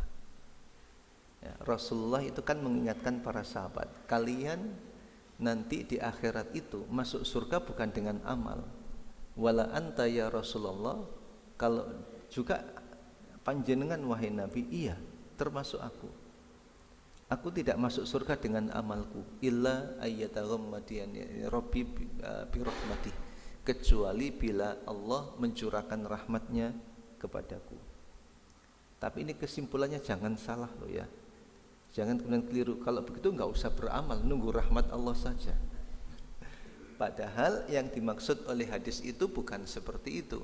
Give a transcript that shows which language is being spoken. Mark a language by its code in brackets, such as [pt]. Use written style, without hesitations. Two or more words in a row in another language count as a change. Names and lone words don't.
[id] Ya, Rasulullah itu kan mengingatkan para sahabat, kalian nanti di akhirat itu masuk surga bukan dengan amal. [ar] ولا أنت يا رسول الله, [id] kalau juga panjenengan wahai Nabi, iya termasuk aku. Aku tidak masuk surga dengan amalku, [ar] إلا أن يتغمدني ربي برحمته, [id] kecuali bila Allah mencurahkan rahmatnya kepadaku. Tapi ini kesimpulannya jangan salah loh ya. Jangan kemudian keliru. Kalau begitu enggak usah beramal, nunggu rahmat Allah saja. Padahal yang dimaksud oleh hadis itu bukan seperti itu.